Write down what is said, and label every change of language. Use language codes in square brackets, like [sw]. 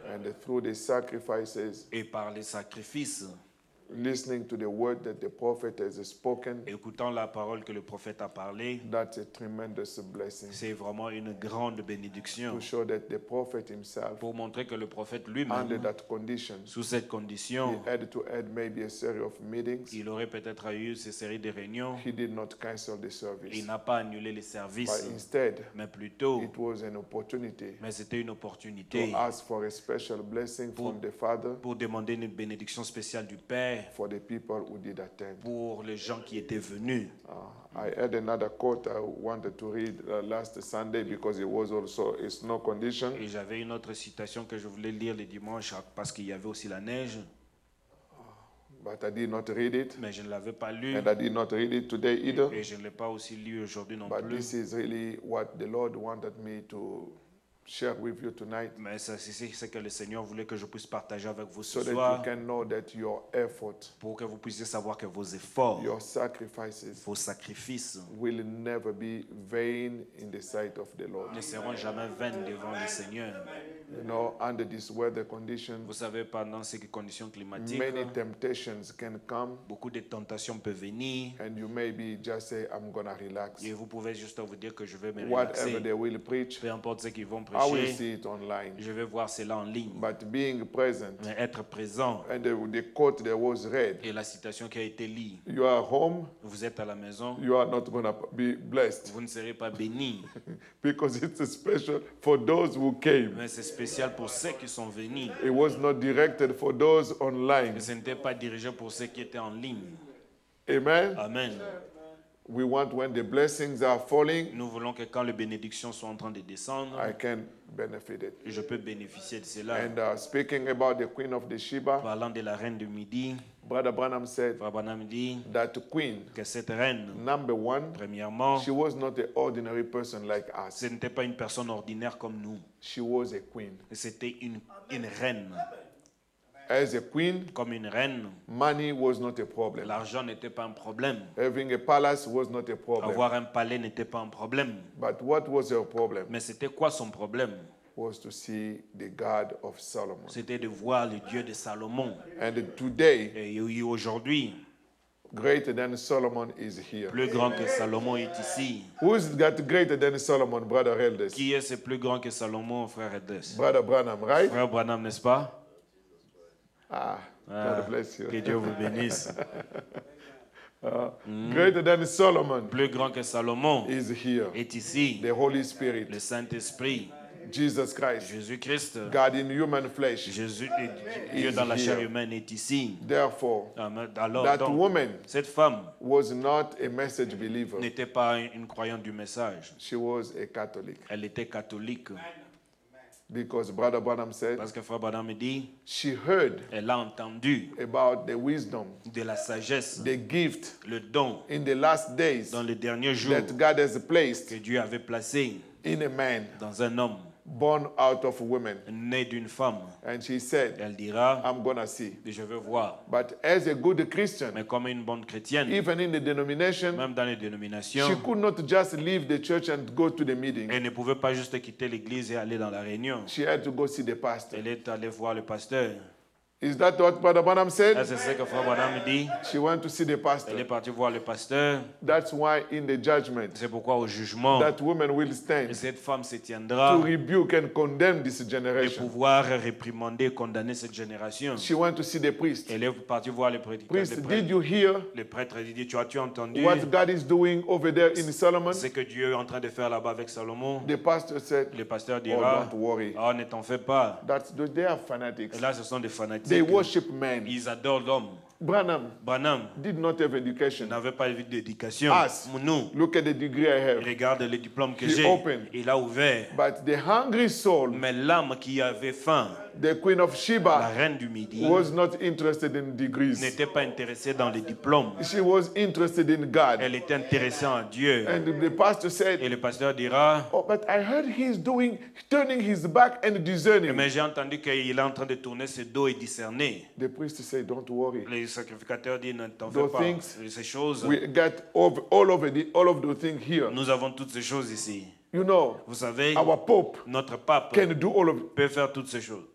[en] And through the sacrifices, [fr] Et par les sacrifices, [en] listening to the word that the prophet has spoken, [fr] écoutant la parole que le prophète a parlé, [en] that's a tremendous blessing. [fr] c'est vraiment une grande bénédiction [en] To show that the prophet himself, [fr] pour montrer que le prophète [en] under [fr] lui-même, [en] that condition, [fr] sous cette condition, [en] he had to add maybe a series of meetings. [fr] il aurait peut-être eu ces séries de réunions. [en] He did not cancel the [fr] Il [en] service, [fr] n'a pas annulé les [en] but [fr] services, [en] instead, [fr] mais plutôt, [en] it was an opportunity [fr] mais c'était une opportunité [en] to ask for a special blessing from the Father [fr] pour demander une bénédiction spéciale du Père [en] for the people who did attend. [fr] pour les gens qui étaient venus. [en] I had another quote I wanted to read last Sunday because it was also a snow condition. [fr] Et j'avais une autre citation que je voulais lire le dimanche parce qu'il y avait aussi la neige, [en] But I did not read it, [fr] mais je ne l'avais pas lu [en] and I did not read it today either. [fr] et je ne l'ai pas aussi lu aujourd'hui non [en] But [fr] plus. [en] this is really what the Lord wanted me to share with you tonight, [fr] Mais c'est ce que le Seigneur voulait que je puisse partager avec vous [en] so [fr] ce [en] that you [fr] soir [en] can know that your effort, [fr] pour que vous puissiez savoir que vos efforts, [en] your sacrifices [fr] vos sacrifices [en] will never be vain in the sight of the Lord. [fr] ne seront jamais vains devant le Seigneur. [en] You know, under this weather condition, [fr] Vous savez, pendant ces conditions climatiques, [en] many temptations can come, [fr] beaucoup de tentations peuvent venir [en] and you maybe just say, I'm going to relax. [fr] et vous pouvez juste vous dire que je vais me [en] Whatever [fr] relaxer. [en] they will preach, [fr] Peu importe ce qu'ils vont [en] I will [fr] prêcher, [en] see it online. [fr] je vais voir cela en ligne. [en] But being present, [fr] Mais être présent [en] and the quote that was read, [fr] et la citation qui a été lue, [en] you are home, [fr] vous êtes à la maison, [en] you are not going to be blessed. [fr] vous ne serez pas bénis. [en] Because it's special for those who came. [fr] Mais c'est spécial pour ceux qui sont venus. [en] It was not directed for those online. [fr] Et ce n'était pas dirigé pour ceux qui étaient en ligne. [en] Amen. [fr] Amen. [en] We want when the blessings are falling, [fr] Nous voulons que quand les bénédictions sont en train de descendre, [en] I can benefit it. [fr] je peux bénéficier de cela. [en] And speaking about the Queen of the Sheba, [fr] Parlant de la reine du Midi, [en] Brother Branham said [fr] Frère Branham dit [en] that queen, [fr] que cette reine, [en] number one, [fr] premièrement, [en] she was not an ordinary person like us. [fr] ce n'était pas une personne ordinaire comme nous. [en] She was a queen. [fr] C'était une reine. [en] As a queen, [fr] Comme une reine, [en] money was not a problem. [fr] l'argent n'était pas un problème. [en] Having a palace was not a problem. [fr] Avoir un palais n'était pas un problème. [en] But what was her problem? [fr] Mais c'était quoi son problème? [en] Was to see the God of Solomon. [fr] C'était de voir le Dieu de Salomon. [en] And today, [fr] Et aujourd'hui, [en] greater than Solomon is here. [fr] plus grand que Salomon est ici. [en] Who's got greater than Solomon, Brother Elders? [fr] Qui est ce plus grand que Salomon, frère Edes? [en] Brother Branham, right? [fr] Frère Branham, n'est-ce pas? Ah, Ah, [en] God bless you. [fr] que Dieu vous bénisse. [en] Greater than Solomon [fr] Plus grand que Salomon [en] is here. [fr] est ici. [en] The Holy Spirit, [fr] Le Saint-Esprit, [en] Jesus Christ, [fr] Jésus-Christ, [en] God in human flesh. [fr] Jésus, Dieu dans la chair humaine est ici. [en] Therefore, [fr] Alors, [en] that [fr] donc, [en] woman [fr] cette femme [en] was not a message believer. [fr] n'était pas une croyante du message. [en] She was a Catholic. [fr] Elle était catholique. [en] Because Brother Branham said [fr] Parce que Frère Branham dit, [en] she heard [fr] elle a entendu [en] about the wisdom, [fr] de la sagesse, [en] the gift [fr] le don [en] in the last days [fr] dans les derniers jours [en] that God has placed [fr] que Dieu avait placé [en] in a man [fr] dans un homme [en] born out of women. [fr] né d'une femme. [en] And she said, [fr] Elle dira, [en] I'm going to see. [fr] je veux voir. [en] But as a good Christian, [fr] Mais comme une bonne chrétienne, [en] even in the denomination, [fr] même dans les [en] she [fr] dénominations, [en] could not just leave the church and go to the meeting. [fr] elle ne pouvait pas juste quitter l'église et aller dans la réunion. [en] She had to go see the pastor. [fr] Elle est allée voir le pasteur. [en] Is that what Brother Branham said? [fr] C'est ce que Frère Branham dit. [en] She went to see the [fr] Elle est [en] pastor. [fr] partie voir le pasteur. [en] That's why in the judgment, [fr] C'est pourquoi au jugement, [en] that woman will stand [fr] cette femme se tiendra [en] to rebuke and condemn this [fr] de [en] generation. [fr] pouvoir réprimander, condamner cette génération. [en] She went to see the priest. [fr] Elle est partie voir le prêtre. [en] Priest, did you hear [fr] Le prêtre dit, tu as entendu [en] what God is doing over there in Solomon? [fr] ce que Dieu est en train de faire là-bas avec Salomon? [en] The pastor said, [fr] Le pasteur [en] oh, [fr] dira, [en] don't worry. [fr] oh, ne t'en fais pas. [en] They are fanatics. [fr] Et là, ce sont des fanatiques. [en] They worship men. [fr] Ils adorent l'homme. [en] Branham [fr] Branham [en] did not have education. [fr] n'avait pas d'éducation. [en] Us. [fr] Nous, [en] Look at the degree I have. [fr] regarde le diplôme que [en] He [fr] j'ai. [en] opened. [fr] Il a ouvert. [en] But the hungry soul, [fr] Mais l'âme qui avait faim, [en] the queen of [fr] la [en] Sheba, [fr] reine du Midi, [en] was not interested in degrees. [fr] n'était pas intéressée dans les diplômes. [en] She was interested in God. [fr] Elle était intéressée en Dieu. [en] And the pastor [fr] Et [en] said, [fr] le pasteur dira, [en] oh, but I heard he's turning his back and discerning. [fr] mais j'ai entendu qu'il est en train de tourner ses dos et discerner. [en] The priest said, don't worry. [fr] Les sacrificateurs disent, ne t'en fais [en] Those [fr] pas. [en] things [fr] Ces choses, [en] We got all of the things here. [fr] nous avons toutes ces choses ici. [en] You know, [fr] Vous savez, [en] our Pope [fr] notre pape [en] can do all of it. [fr] peut faire toutes ces choses.